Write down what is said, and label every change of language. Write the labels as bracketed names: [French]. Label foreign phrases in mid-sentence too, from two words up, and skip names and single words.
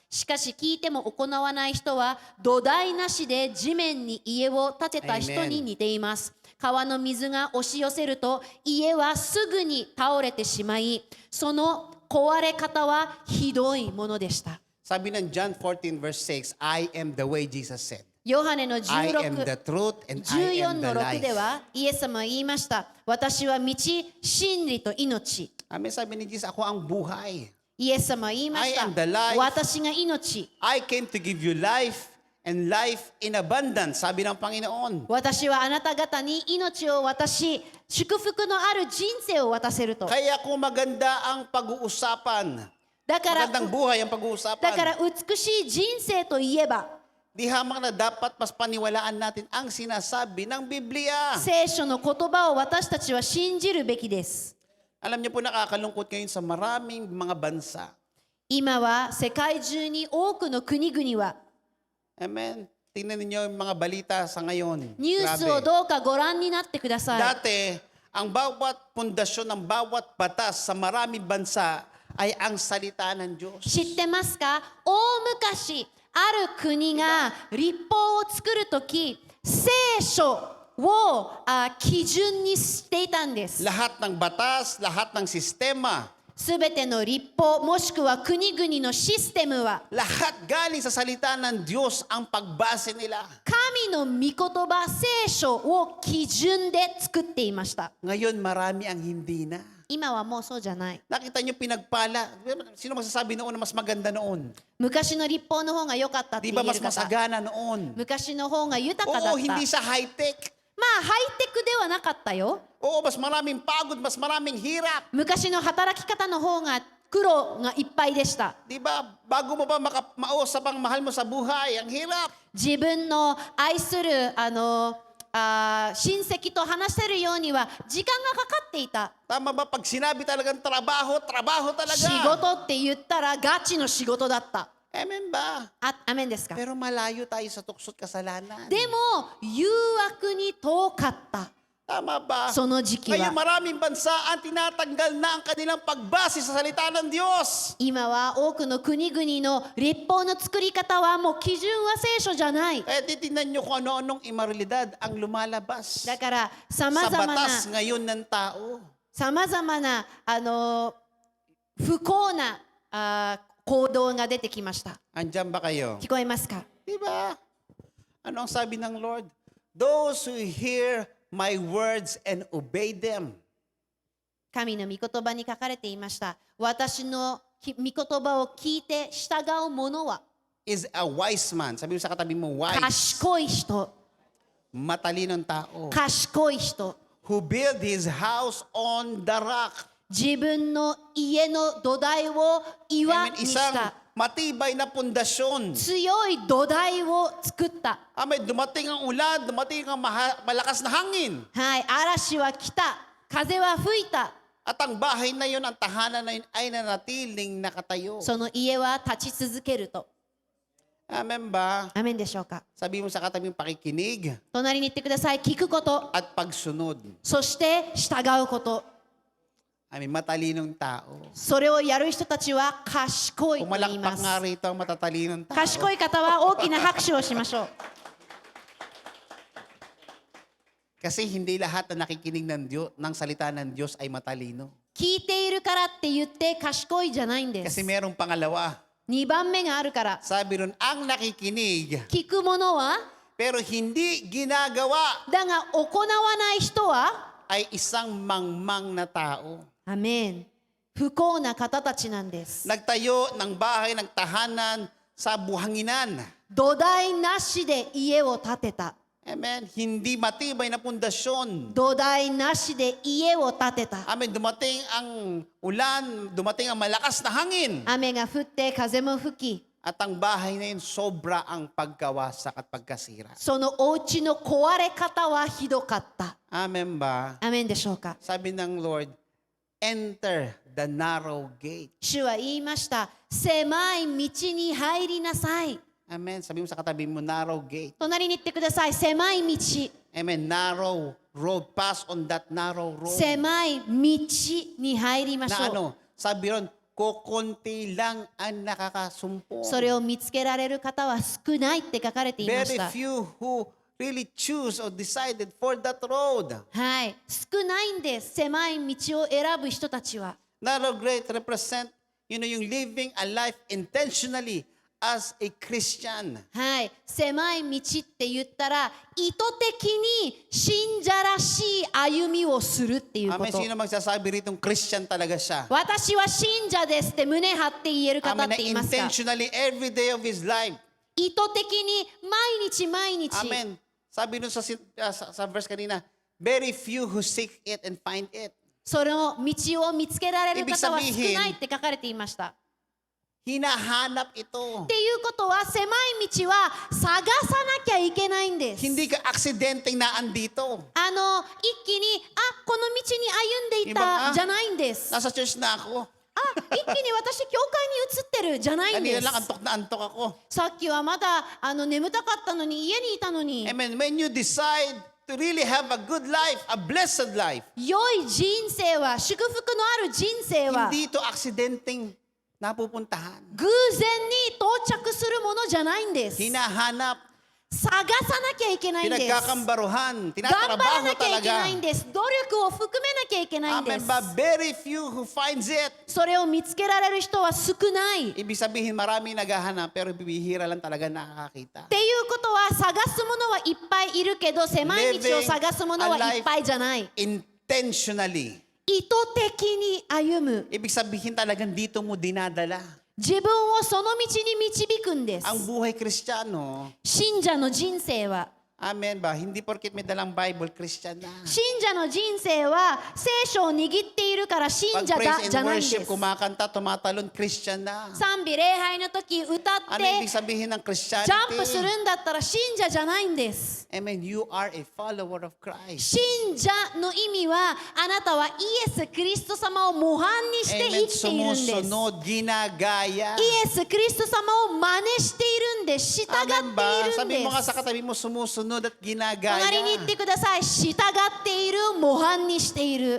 [Japanese] しかし聞いても行わない人は土台なしで地面に家を建てた人に似ています。川の水が押し寄せると家はすぐに倒れてしまい、その壊れ方はひどいものでした。 [Filipino] Sabi ng John 14 verse 6, [English] I am the way, Jesus said. [Japanese] ヨハネの [English] I am 16 the truth and I 14 am the [Japanese] の6 [English] life. [Japanese] ではイエス様は言いました。私は道、真理と命。 Amen. [Filipino] Sabi ni Jesus, ako ang buhay. [Japanese] イエス様は言いまし [English] I am the life. [Japanese] た。私が命。 [English] I came to give you life and life in abundance. [Filipino] Sabi ng Panginoon. [Japanese] 私はあなた方に命を渡し、祝福のある人生を渡せると。 [Filipino] Kaya kung maganda ang pag-uusapan, [Japanese] だから [Filipino] Magandang buhay ang [Japanese] だか [Filipino] pag-uusapan. [Japanese] ら美しい人生といえば [Filipino] Di hamak na dapat mas paniwalaan natin ang sinasabi ng Biblia. [Japanese] 聖書の言葉を私たちは信じるべきです。 [Filipino] Alam niyo po, nakakalungkot ngayon sa maraming mga bansa. [Japanese] 今は世界中に多くの国々は Amen. [Filipino] Tingnan niyo yung mga balita sa ngayon. [Japanese] ニュースを [Filipino] Grabe. [Japanese] どうかご覧になってください。 [Filipino] Dati, ang bawat pundasyon ng bawat batas sa maraming bansa ay ang salita ng Diyos. [Japanese] 知ってますか？大昔ある国が立法を作るとき聖書を基準にしていたんです。 [Filipino] Lahat ng batas, lahat ng sistema, [Japanese] すべての立法もしくは国々のシステムは [Filipino] lahat galing sa salita ng Diyos ang pagbase nila. [Japanese] 神の御言葉聖書を基準で作っていました。 [Filipino] Ngayon, marami ang hindi na. [Japanese] 今はもうそうじゃない。 [Filipino] Nakita niyo pinagpala. Sino magsasabi noon na mas maganda noon? [Japanese] 昔の立法の方が良かったって [Filipino] Di [Japanese] 言 [Filipino] ba [Japanese] え [Filipino] mas [Japanese] る方。 [Filipino] masagana noon? [Japanese] 昔の方が豊かだ [Filipino] Oo, [Japanese] った。 [Filipino] hindi sa high-tech. [Japanese] まあハイテクではなかったよ。 [Filipino] Oo, mas maraming pagod, mas maraming hirap. [Japanese] 昔の働き方の方が苦労がいっぱいでした。 [Filipino] Di ba? Bago mo ba mausap ang mahal mo sa buhay, ang hirap. [Japanese] 自分の愛する親戚と話せるようには時間がかかっていた。 [Filipino] Tama ba? Pag sinabi talagang trabaho, trabaho [Japanese] 仕 [Filipino] talaga. [Japanese] 事って言ったらガチの仕事だった。 [Filipino] Amen ba? [Japanese] アメンですか？ [Filipino] Pero malayo tayo sa tuksot kasalanan. [Japanese] でも誘惑に遠かった。 [Filipino] Tama ba? [Japanese] その時期 [Filipino] Ngayon [Japanese] は。 [Filipino] maraming bansa ang tinatanggal na ang kanilang pagbase sa salita ng Diyos. [Japanese] 今は多くの国々の立法の作り方はもう基準は聖書じゃない。 [Filipino] Kaya titingnan nyo kung ano-anong immoralidad ang lumalabas [Japanese] だからさ [Filipino] sa [Japanese] まざまな [Filipino] batas ngayon ng tao. [Japanese] さまざまな不幸な行動が出てきました。 [Filipino] Andyan ba kayo? [Japanese] 聞こえますか？ [Filipino] Di ba? Ano ang sabi ng Lord? [English] Those who hear my words and obey them. [Japanese] 神の御言葉に書かれていました。私の御言葉を聞いて従う者は [English] Is a wise man. [Filipino] Sabi mo sa katabi mo, wise. [Japanese] 賢い人、 [Filipino] Matalinong tao. [Japanese] 賢い人。 [English] Who build his house on the rock. [Japanese] 自分の家の土台を岩 Amen. にし [Filipino] Isang [Japanese] た。 [Filipino] matibay na pundasyon. [Japanese] 強い土台を作った。 [Filipino] May dumating ang ulan, dumating ang malakas na hangin. [Japanese] はい、嵐は来た。風は吹いた。 [Filipino] At ang bahay na yun, ang tahanan na yun ay nanatiling nakatayo. [Japanese] その家は立ち続けると。 [Filipino] Amen ba? [Japanese] アメンでしょうか？ [Filipino] Sabi mo sa katabing pakikinig [Japanese] 隣に言ってください。聞くこと、 [Filipino] at pagsunod. [Japanese] そして従うこと。 [Filipino] Matalinong tao. [Japanese] それをやる人たちは賢いと言いま [Filipino] Pumalakpak [Japanese] す。 [Filipino] nga rito ang matatalinong tao. [Japanese] 賢い方は大きな拍手をしましょう。 [Filipino] Kasi hindi lahat na nakikinig ng salita ng Diyos ay matalino. [Japanese] 聞いているからって言って賢いじゃないんで [Filipino] Kasi [Japanese] す。 [Filipino] merong pangalawa. [Japanese] 2 番目があるから。 [Filipino] Sabi ron, ang nakikinig [Japanese] 聞く者は、 [Filipino] pero hindi ginagawa [Japanese] だが行わない人は、 [Filipino] ay isang mangmang na tao. [Japanese] アメン。不幸な方たちなんです。 [Filipino] Nagtayo ng bahay, ng tahanan sa buhanginan. [Japanese] 土台なしで家を建てた。 Amen. [Filipino] Hindi matibay na pundasyon. [Japanese] 土台なしで家を建てた。 Amen. [Filipino] Dumating ang ulan, dumating ang malakas na hangin. [Japanese] 雨が降って風も吹き、 [Filipino] At ang bahay na yun, sobra ang pagkawasak at pagkasira. [Japanese] そのお家の壊れ方はひどかった。 [Filipino] Amen ba? [Japanese] アメンでしょうか？ [Filipino] Sabi ng Lord, [English] enter the narrow gate. [Japanese] 主は言いました。狭い道に入りなさい。 Amen. [Filipino] Sabi mo sa katabi mo, [English] narrow gate. [Japanese] 隣に言ってください。狭い道。 [English] Amen. Narrow road. Pass on that narrow road. [Japanese] 狭い道に入りまし [Filipino] Na [Japanese] ょう。 [Filipino] ano, sabi ron, kukunti lang ang nakakasumpong. [Japanese] それを見つけられる方は少ないって書かれていまし [English] Very [Japanese] た。 [English] few who really choose or decided for that road. [Japanese] はい。少ないんです。狭い道を選ぶ人たちは。 [English] Narrow gate represent, yung living a life intentionally as a Christian. [Japanese] はい。狭い道って言ったら、意図的に信者らしい歩みをするっていうこ Amen. と。 [Filipino] Sino magsasabi rito Christian talaga siya? [Japanese] 私は信者ですって胸張って言える方 Amen. っていますか？ [English] Intentionally every day of his life. [Japanese] 意図的に毎日毎日。 [Filipino] Amen. Sabi nun sa verse kanina, [English] very few who seek it and find it. [Japanese] その道を見つけられる方は少 [Filipino] Ibig sabihin, [Japanese] ないって書かれていました。 [Filipino] Hinahanap ito. [Japanese] っていうことは狭い道は探さなきゃいけないんです。 [Filipino] Hindi ka aksidenteng naandito. [Japanese] 一気にこの道に歩んでいたじゃないんです。 [Filipino] Nasa church na ako. [Japanese] 一気に私教会に移ってるじゃないんで [Filipino] Kanina [Japanese] す。 [Filipino] lang antok na antok ako. [Japanese] さっきはまだ眠たかったのに家にいたのに Amen. [English] When you decide to really have a good life, a blessed life, [Japanese] 良い人生は祝福のある人生は [Filipino] hindi ito aksidenteng napupuntahan. [Japanese] 偶然に到着するものじゃないんです。 [Filipino] Hinahanap, [Japanese] 探さなきゃいけないんです。 [Filipino] pinagkakambaruhan, [Japanese] 頑張ら [Filipino] tinatrabaho [Japanese] なきゃいけ [Filipino] talaga. [Japanese] ないんです。努力を含めなきゃいけないんで Amen す。 [Filipino] ba? [English] Very few who finds it. [Japanese] それを見つけられる人は少ない。 [Filipino] Ibig sabihin marami naghahanap pero bibihira lang talaga nakakakita. [Japanese] っていうことは探すものはいっぱいいるけど狭い道を探すものはいっぱいじゃない。 [English] Intentionally. [Japanese] 意図的に歩む。 [Filipino] Ibig sabihin talagang dito mo dinadala. [Japanese] 自分をその道に導くんです。 [Filipino] Ang buhay Kristiyano, [Japanese] 信者の人生は [Filipino] amen ba? Hindi porket may dalang Bible, Christian na. [Japanese] 信者の人生は聖書を握っているから信 [Filipino] Pag [Japanese] 者 [Filipino] praise [Japanese] じゃ [Filipino] and [Japanese] ないんで [Filipino] worship, [Japanese] す。 [Filipino] kumakanta, tumatalon, Christian na. [Japanese] 賛美礼拝の時歌っ [Filipino] Ano [Japanese] て [Filipino] ibig sabihin ng [Japanese] ジャンプす [Filipino] Christianity? [Japanese] るんだったら信者じゃないんです。 Amen. [English] You are a follower of Christ. [Japanese] 信者の意味はあなたはイエス・キリスト様を模範にして生 Amen. きているんです。 [Filipino] Sumusunod, ginagaya. [Japanese] イエス・キリスト様を真似しているんです。従ってい [Filipino] Amen ba? [Japanese] るん [Filipino] Sabi [Japanese] で [Filipino] mo nga [Japanese] す [Filipino] sa。katabi mo, sumusunod at [Japanese] 隣に言っ [Filipino] ginagaya. [Japanese] てください。従っている、模範にしている。